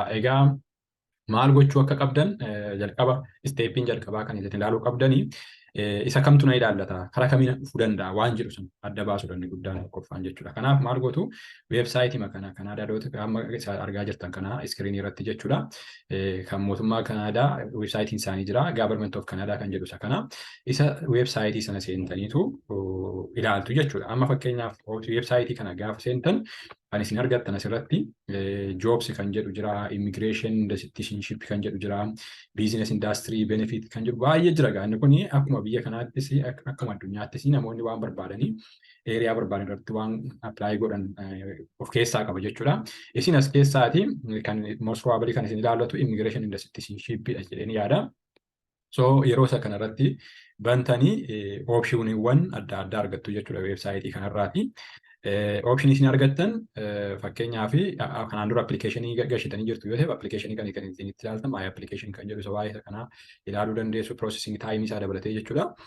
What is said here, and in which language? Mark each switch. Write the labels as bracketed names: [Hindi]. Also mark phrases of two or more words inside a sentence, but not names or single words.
[Oromo] Egaa maal gochuu akka qabdan jalqaba isteeppiin jalqabaa kan isin ilaaluu qabdanii isa kamtu na ilaallata, karaa kamiin dhufuu danda'a waan jedhu sana adda baasuu danda'u guddaan qoffaan jechuudha. Kanaaf maal gootu weebsaayitii makana Kanaadaa amma argaa jirtan kana iskiriinii irratti jechuudha. Kan mootummaa Kanaadaa weebsaayitiin isaanii jira. Government of Canada kan jedhu isa kana. Isa weebsaayitii sana seentaniitu ilaaltu jechuudha. Amma fakkeenyaaf weebsaayitii kana gaafa seentan kan isin argattan asirratti jobs kan jedhu jira, [English] immigration citizenship [Oromo] kan jedhu jira, [English] business industry benefit [Oromo] kan jedhu baay'ee jira. Inni kun akkuma biyya kanaattis akkuma addunyaattis namoonni waan barbaadanii eeriyaa barbaadan irratti waan apply godhan of keessaa qaba jechuudha. Isin as keessaati kan [English] most probably [Oromo] kan isin ilaallatu [English] immigration citizenship [Oromo] jedhanii yaada. So yeroo isa kanarratti bantanii optioniiwwan adda addaa argattu jechuudha weebsaayitii kanarraati. Option isin argattan fakkeenyaaf kanaan dura appilikeeshinii gashitanii jirtu yoo ta'e appilikeeshinii kan isin itti ilaaltan [English] my application [Oromo] kan jedhu waa'ee kanaa ilaaluu dandeessu [English] processing time [Oromo] isaa dabalatee jechuudha.